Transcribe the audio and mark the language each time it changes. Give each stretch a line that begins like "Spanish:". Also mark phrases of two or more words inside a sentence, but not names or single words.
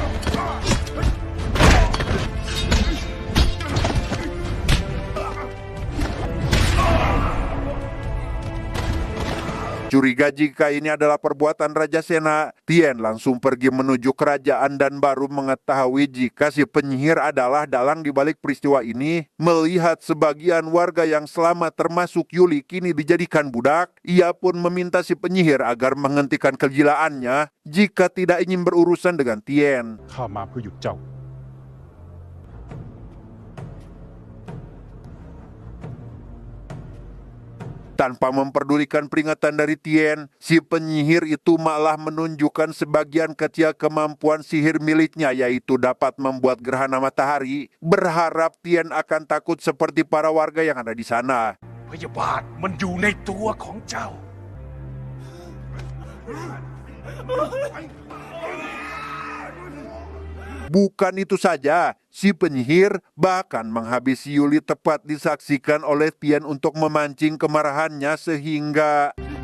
Indonesian: curiga jika ini adalah perbuatan Raja Sena, Tien langsung pergi menuju kerajaan dan baru mengetahui jika si penyihir adalah dalang di balik peristiwa ini. Melihat sebagian warga yang selamat termasuk Yuli kini dijadikan budak, ia pun meminta si penyihir agar menghentikan kegilaannya jika tidak ingin berurusan dengan Tien.
Thai: ข้ามาเพื่อหยุดเจ้า
Indonesian: Tanpa memperdulikan peringatan dari Tien, si penyihir itu malah menunjukkan sebagian kecil kemampuan sihir miliknya, yaitu dapat membuat gerhana matahari. Berharap Tien akan takut seperti para warga yang ada di sana.
Thai: พยาบาทมันอยู่ในตัวของเจ้า
Indonesian: Bukan itu saja, si penyihir bahkan menghabisi Yuli tepat disaksikan oleh Tien untuk memancing kemarahannya sehingga